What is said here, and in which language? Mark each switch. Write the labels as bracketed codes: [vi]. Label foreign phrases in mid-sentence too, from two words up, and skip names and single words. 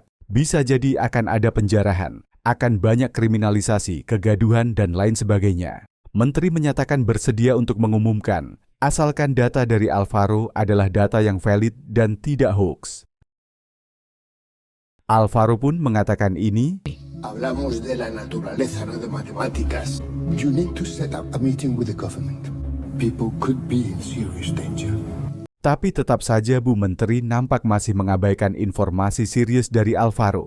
[id] Bisa jadi akan ada penjarahan, akan banyak kriminalisasi, kegaduhan, dan lain sebagainya. Menteri menyatakan bersedia untuk mengumumkan, asalkan data dari Alvaro adalah data yang valid dan tidak hoax. Alvaro pun mengatakan ini, [es] Hablamos de la naturaleza, no de matemáticas. [en] You need to set up a meeting with the government. People could be in serious danger. [id] Tapi tetap saja Bu Menteri nampak masih mengabaikan informasi serius dari Alvaro.